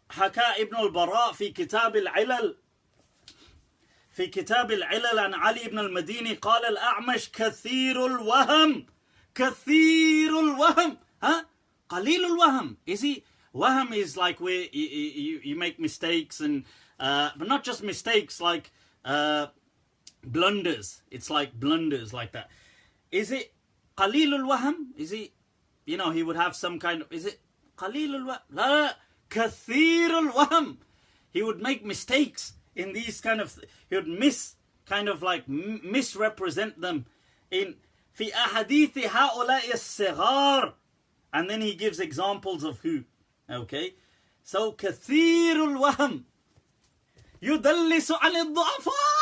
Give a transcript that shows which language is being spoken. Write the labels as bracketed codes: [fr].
[ar] حكى ابن البراء في كتاب العلل. في كتاب العلل عن علي بن المديني قال الأعمش كثير الوهم. كثير الوهم. [en] Huh? [ar] قليل الوهم. [en] Is he? Wahm is like where you make mistakes, and but not just mistakes, like blunders. It's like blunders like that. Is it [ar] قليل الوهم? [en] Is he, you know, he would have some kind of, is it [ar] قليل الوهم? لا, كثير الوهم. [en] He would make mistakes in these kind of, he would misrepresent them in [ar] في أحاديث هؤلاء الصغار. [en] And then he gives examples of who. Okay. So, [ar] كثير الوهم يدلس عن الضعفاء.